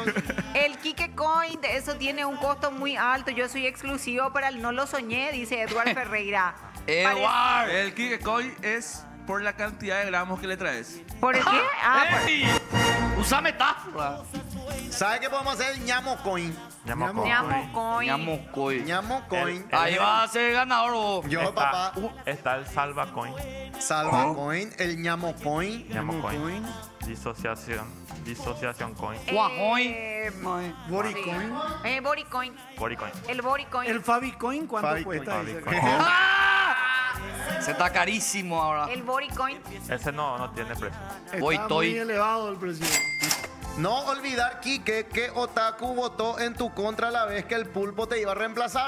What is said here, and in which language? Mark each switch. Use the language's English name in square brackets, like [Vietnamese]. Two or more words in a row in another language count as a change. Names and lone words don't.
[Spanish] El Kike Coin, eso tiene un costo muy alto. Yo soy exclusivo para el No Lo Soñé, dice Edward Ferreira. ¡Edward! El Kike Coin es por la cantidad de gramos que le traes. ¿Por el qué? Usa metáfora. ¿Sabe qué podemos hacer? Ñamo Coin. Ñamo Coin. Ñamo Coin. Ñamo Coin. Ñamo Coin. Ahí va a ser ganador vos. Yo, papá. Está el Salva Coin. Salva Coin, el Ñamo Coin. Ñamo Coin. Disociación Coin. Guajoin. Body Sí. Coin. Body Coin. Body Coin. El Body Coin. El Fabi Coin, ¿cuánto Fabi cuesta? Coin. Dice Fabi acá. Coin. Se está carísimo ahora. El Body Coin. Ese no tiene precio. Voy, Está estoy. muy elevado el precio. No olvidar, Quique, que Otaku votó en tu contra la vez que el pulpo te iba a reemplazar.